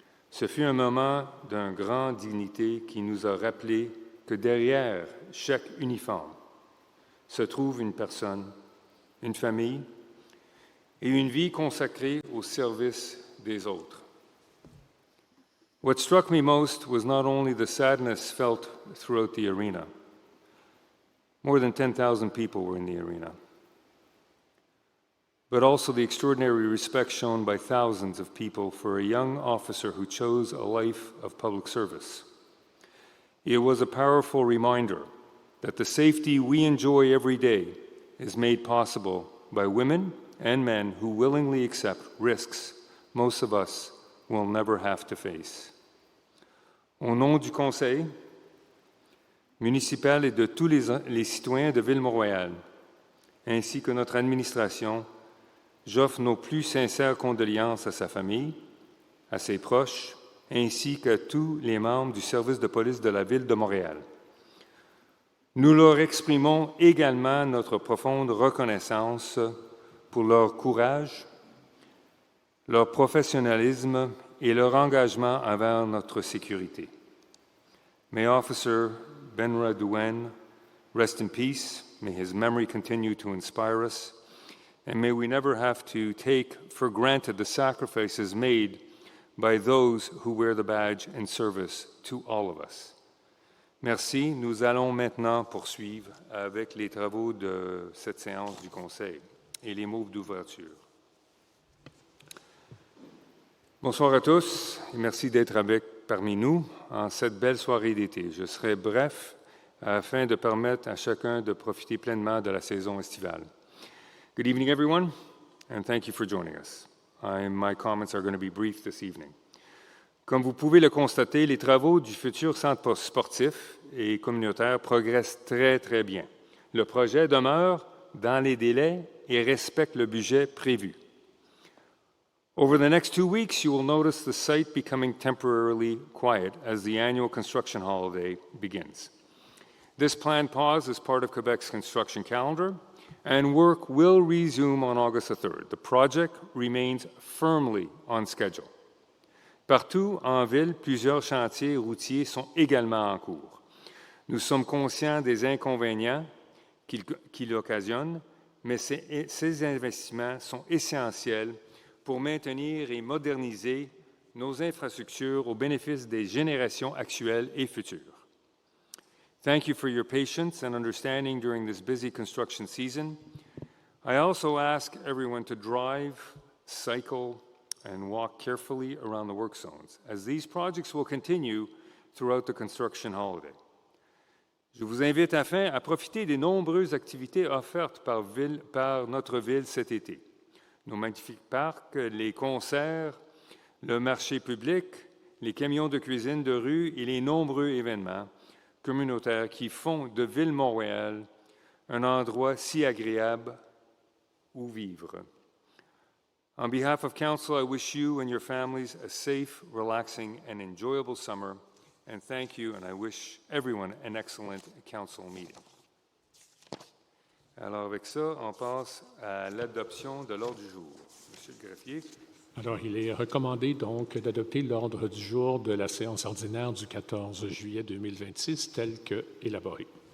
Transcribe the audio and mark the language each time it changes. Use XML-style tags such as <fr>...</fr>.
<fr>Ce fut un moment d'une grande dignité qui nous a rappelé que derrière chaque uniforme se trouve une personne, une famille et une vie consacrée au service des autres.</fr> <en>What struck me most was not only the sadness felt throughout the arena. More than 10,000 people were in the arena. But also the extraordinary respect shown by thousands of people for a young officer who chose a life of public service. It was a powerful reminder that the safety we enjoy every day is made possible by women and men who willingly accept risks most of us will never have to face.</en> <fr>Au nom du Conseil, municipale et de tous les citoyens de Ville-Mont-Royal, ainsi que notre administration, j'offre nos plus sincères condoléances à sa famille, à ses proches, ainsi qu'à tous les membres du service de police de la Ville de Montréal. Nous leur exprimons également notre profonde reconnaissance pour leur courage, leur professionnalisme et leur engagement envers notre sécurité.</fr> <en>May Officer Benra Duen rest in peace. May his memory continue to inspire us. And may we never have to take for granted the sacrifices made by those who wear the badge in service to all of us.</en> <fr>Merci. Nous allons maintenant poursuivre avec les travaux de cette séance du Conseil et les mots d'ouverture. Bonsoir à tous et merci d'être parmi nous en cette belle soirée d'été. Je serai bref afin de permettre à chacun de profiter pleinement de la saison estivale.</fr> <en>Good evening, everyone, and thank you for joining us. My comments are going to be brief this evening.</en> <fr>Comme vous pouvez le constater, les travaux du futur centre sportif et communautaire progressent très, très bien. Le projet demeure dans les délais et respecte le budget prévu.</fr> <en>Over the next 2 weeks, you will notice the site becoming temporarily quiet as the annual construction holiday begins. This planned pause is part of Quebec's construction calendar, and work will resume on August the 3rd. The project remains firmly on schedule.</en> <fr>Partout en ville, plusieurs chantiers routiers sont également en cours. Nous sommes conscients des inconvénients qu'ils occasionnent, mais ces investissements sont essentiels pour maintenir et moderniser nos infrastructures au bénéfice des générations actuelles et futures.</fr> <en>Thank you for your patience and understanding during this busy construction season. I also ask everyone to drive, cycle, and walk carefully around the work zones, as these projects will continue throughout the construction holiday.</en> <fr>Je vous invite enfin à profiter des nombreuses activités offertes par notre ville cet été. Nos magnifiques parcs, les concerts, le marché public, les camions de cuisine de rue et les nombreux événements communautaires qui font de Ville-Mont-Royal un endroit si agréable où vivre.</fr> <en>On behalf of Council, I wish you and your families a safe, relaxing, and enjoyable summer, and thank you, and I wish everyone an excellent Council meeting.</en> <fr>Alors, avec ça, on passe à l'adoption de l'ordre du jour. Monsieur le greffier. Alors, il est recommandé donc d'adopter l'ordre du jour de la séance ordinaire du 14 juillet 2026 tel que élaboré.</fr>